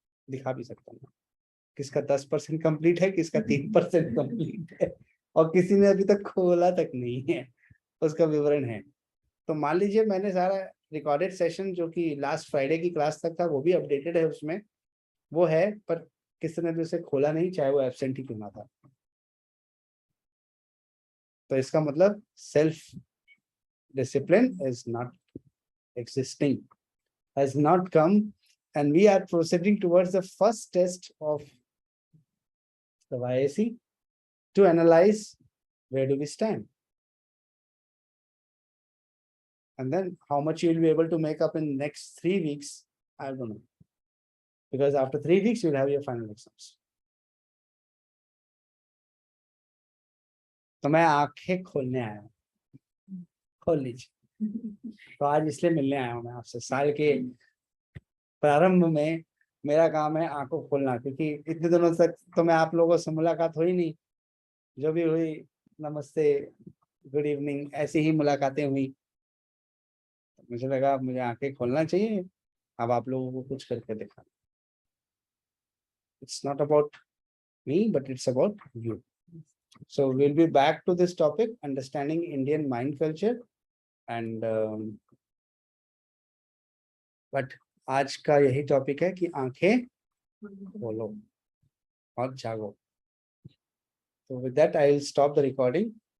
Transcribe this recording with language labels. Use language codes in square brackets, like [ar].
[hi] दिखा भी सकता हूँ किसका 10% कंप्लीट है, किसका 3% कंप्लीट है, और किसी ने अभी तक खोला तक नहीं है, उसका विवरण है। तो मान लीजिए मैंने सारा रिकॉर्डेड सेशन जो कि लास्ट फ्राइडे की क्लास तक था वो भी अपडेटेड है, उसमें वो है, पर किसी ने भी उसे खोला नहीं, चाहे वो एब्सेंट ही क्यों ना था। तो इसका मतलब self [en] discipline is not existing, has not come, and we are proceeding towards the first test of the YAC to analyze where do we stand, and then how much you will be able to make up in next 3 weeks, I don't know, because after 3 weeks you will have your final exams. [hi] तो मैं आंखें खोलने आया हूँ, खोल लीजिए। तो आज इसलिए मिलने आया हूँ मैं आपसे, साल के प्रारंभ में मेरा काम है आंखों खोलना, क्योंकि इतने दिनों तक तो मैं आप लोगों से मुलाकात हुई नहीं, जो भी हुई नमस्ते गुड इवनिंग ऐसी ही मुलाकातें हुई। मुझे लगा अब मुझे आंखें खोलना चाहिए, अब आप लोगों को कुछ करके दिखा। [en] It's not about me but it's about you. So we'll be back to this topic, understanding Indian mind culture, and but [hi] आज का यही टॉपिक है कि आंखें खोलो और जागो। [en] So with that I will stop the recording.